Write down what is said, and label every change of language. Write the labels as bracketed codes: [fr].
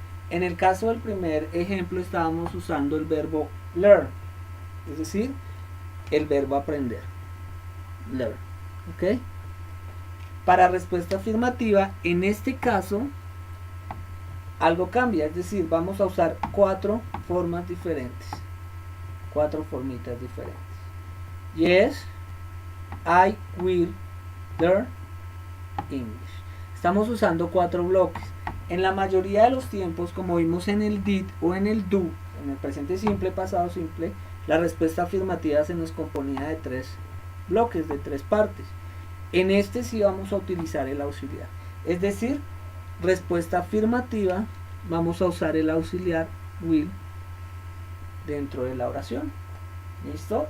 [es] En el caso del primer ejemplo estábamos usando el verbo learn, es decir, el verbo aprender. Learn, ¿ok? Para respuesta afirmativa, en este caso, algo cambia, es decir, vamos a usar 4 formas diferentes, 4 formitas diferentes. [en] Yes, I will learn English. [es] Estamos usando 4 bloques. En la mayoría de los tiempos, como vimos en el did o en el do, en el presente simple, pasado simple, la respuesta afirmativa se nos componía de 3 bloques, de 3 partes. En este sí vamos a utilizar el auxiliar, es decir, respuesta afirmativa, vamos a usar el auxiliar will dentro de la oración. ¿Listo?